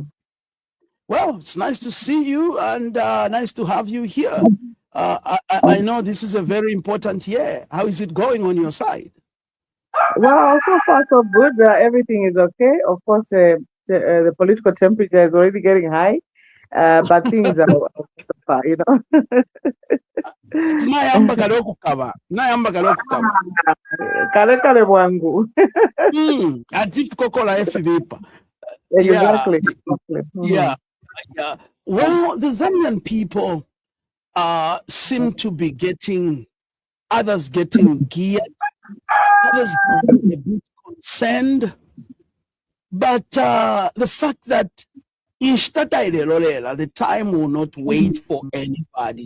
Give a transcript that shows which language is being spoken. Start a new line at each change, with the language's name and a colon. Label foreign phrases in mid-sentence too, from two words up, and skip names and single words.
English: Well, it's nice to see you, and nice to have you here. I know this is a very important year. How is it going on your side? Well, so far so good. Everything is okay. Of course, the political temperature is already getting high, but things are so far,
Bemba: Nayamba kaloku kaba. Kale bwangu. Ati tukokola efibipa.
English: Exactly. Yeah. Well, the Zambian people seem to be getting geared, others getting a bit concerned. But the fact that the time will not wait for anybody.